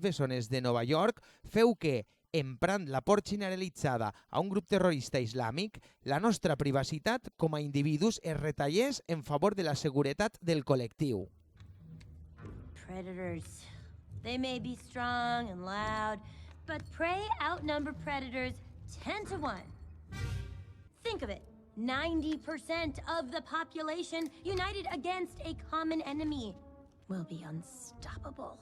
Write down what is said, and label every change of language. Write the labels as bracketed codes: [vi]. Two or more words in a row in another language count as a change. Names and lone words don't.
[ca] Bessones de Nova York feu que, emprant la por generalitzada a un grup terrorista islàmic, la nostra privacitat com a individus es retallés en favor de la seguretat del col·lectiu. [en] Predators. They may be strong and loud, but prey outnumber predators 10 to 1. Think of it. 90% of the population united against a common enemy will be unstoppable.